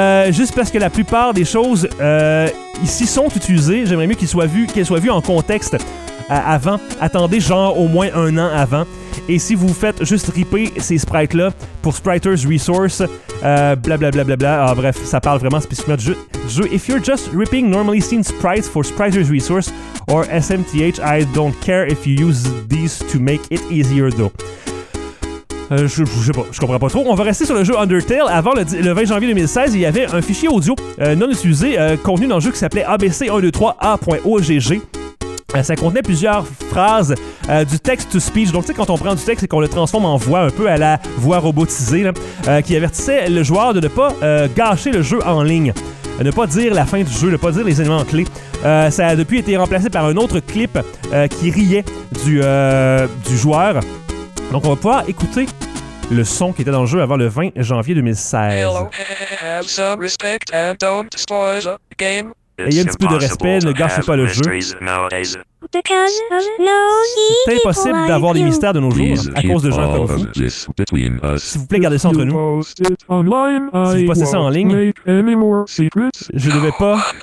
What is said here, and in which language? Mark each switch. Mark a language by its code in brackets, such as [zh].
[fr] Juste parce que la plupart des choses ici sont utilisées, j'aimerais mieux qu'elles soient vues en contexte avant. Attendez genre au moins un an avant. Et si vous faites juste ripper ces sprites-là pour Spriter's Resource, bref, ça parle vraiment spécifiquement du jeu. [en] If you're just ripping normally seen sprites for Spriter's Resource or SMTH, I don't care if you use these to make it easier though. [fr] Je comprends pas trop. On va rester sur le jeu Undertale. Avant le 20 janvier 2016, il y avait un fichier audio non utilisé contenu dans le jeu qui s'appelait abc123a.ogg. Ça contenait plusieurs phrases du text-to-speech. Donc, tu sais, quand on prend du texte et qu'on le transforme en voix, un peu à la voix robotisée, là, qui avertissait le joueur de ne pas gâcher le jeu en ligne. Ne pas dire la fin du jeu, ne pas dire les éléments clés. Ça a depuis été remplacé par un autre clip qui riait du joueur. Donc, on va pouvoir écouter le son qui était dans le jeu avant le 20 janvier 2016. [en] Hello, have some respect and don't spoil the game. [fr] Ayez un petit peu de respect, ne gâchez pas le jeu. C'est impossible d'avoir des mystères de nos jours à cause de gens comme vous. S'il vous plaît, gardez ça entre nous. Si vous postez ça en ligne, je ne vais pas.